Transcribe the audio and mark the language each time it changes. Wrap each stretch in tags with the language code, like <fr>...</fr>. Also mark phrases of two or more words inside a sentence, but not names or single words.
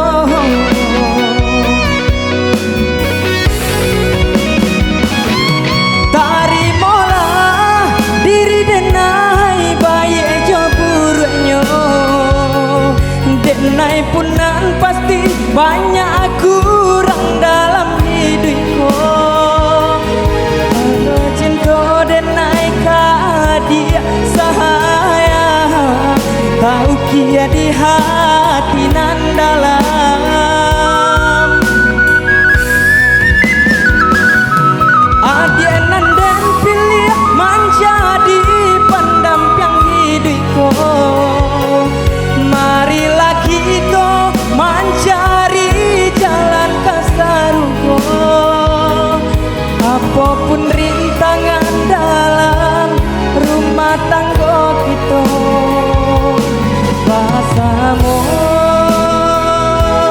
<min>Denai punan pasti banyak kurang dalam hidupku. Kalau cinta denai dia sayang, tahu kia di hati nan dalam. Adik nan den pilih menjadi pendamping hidupku.</min> <id>Marilah kita mencari jalan ke surga. Apapun rintangan dalam rumah tangga kita, bersama</id>